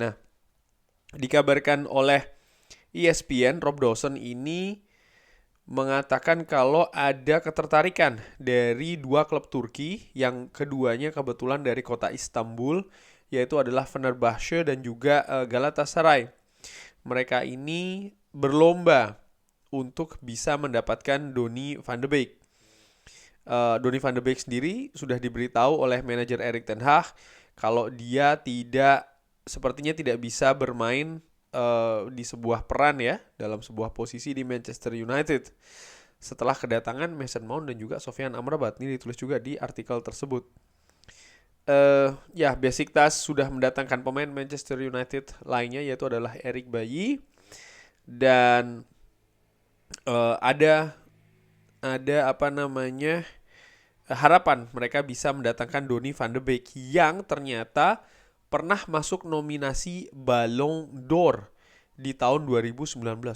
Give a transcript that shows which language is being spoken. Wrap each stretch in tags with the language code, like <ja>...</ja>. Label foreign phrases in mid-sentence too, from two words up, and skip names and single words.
<id>Nah, dikabarkan oleh ESPN, Rob Dawson ini mengatakan kalau ada ketertarikan dari dua klub Turki, yang keduanya kebetulan dari kota Istanbul, yaitu adalah Fenerbahce dan juga Galatasaray. Mereka ini berlomba untuk bisa mendapatkan Donny van de Beek. Donny van de Beek sendiri sudah diberitahu oleh manajer Erik ten Hag kalau dia sepertinya tidak bisa bermain di sebuah peran ya, dalam sebuah posisi di Manchester United setelah kedatangan Mason Mount dan juga Sofyan Amrabat. Ini ditulis juga di artikel tersebut. Ya, Besiktas sudah mendatangkan pemain Manchester United lainnya, yaitu adalah Eric Bailly, dan ada harapan mereka bisa mendatangkan Donny van de Beek yang ternyata pernah masuk nominasi Ballon d'Or di tahun 2019.</id>